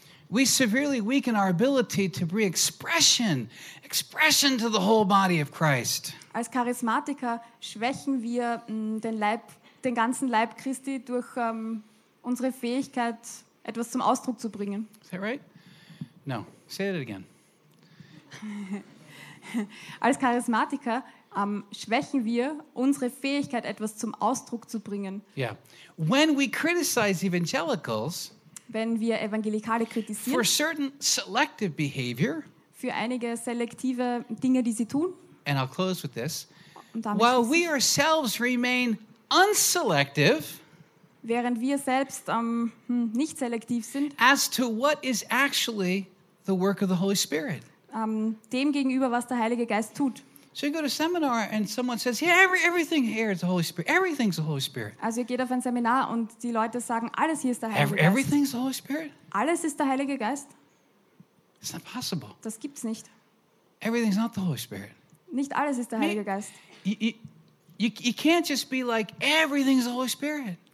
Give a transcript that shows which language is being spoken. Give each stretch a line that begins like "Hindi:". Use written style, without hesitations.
English: We severely weaken our ability to bring expression to the whole body of Christ.
German: Als Charismatiker schwächen wir den ganzen Leib Christi durch unsere Fähigkeit, etwas zum Ausdruck zu bringen.
English: Is that right? No. Say it again.
German: Als Charismatiker schwächen wir unsere Fähigkeit, etwas zum Ausdruck zu bringen.
English: Yeah. When we criticize evangelicals,
German: wenn wir Evangelikale kritisieren,
English: for certain selective behavior,
German: für einige selektive Dinge, die sie tun,
English: and I'll close with this, while we ourselves remain unselective,
German: während wir selbst nicht selektiv sind,
English: as to what is actually the work of the Holy Spirit,
German: dem gegenüber, was der Heilige Geist tut.
English: So you go to a seminar and someone says, yeah, everything here is the Holy Spirit. Everything's the Holy Spirit.
German: Also ihr geht auf ein Seminar und die Leute sagen, alles hier ist der Heilige Geist.
English: Everything's the Holy Spirit?
German: Alles ist der Heilige Geist.
English: It's not possible.
German: Das gibt's nicht.
English: Everything's not the Holy Spirit.
German: Nicht alles ist der Heilige Geist.
English: You can't just be like, everything's the Holy Spirit.